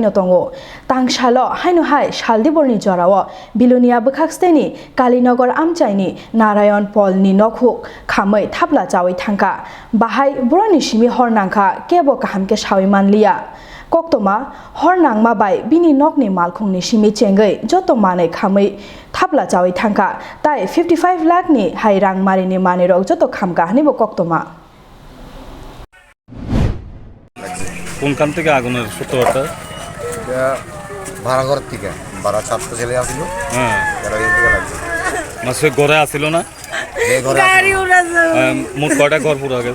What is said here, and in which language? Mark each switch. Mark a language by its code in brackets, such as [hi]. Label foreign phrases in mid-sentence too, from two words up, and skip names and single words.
[trp] no tongo tangsalo hainu hai saldiborni jorao bilunia bukhaksteni Kalinagar amchaini Narayan Polni nokhuk khamai thapla chawi thangka bahai broni simi hornangkha kebo kahamke sawi manliya Koktwma hornangma bai bini nokni malkhungni simi chengai joto manai khamai thapla chawi thangka tai 55 lakh ni hairang marini manirok joto khamka hanibo Koktwma [bn] কোনখান থেকে আগুনের সূত্রটা এটা ভাড়াঘর থেকে ভাড়া ছাত্র ছেলে আসলো তারা এই থেকে লাগছে মাসে ঘরে আসিল না এই ঘরে মোট কয়টা ঘর পুরো গেছে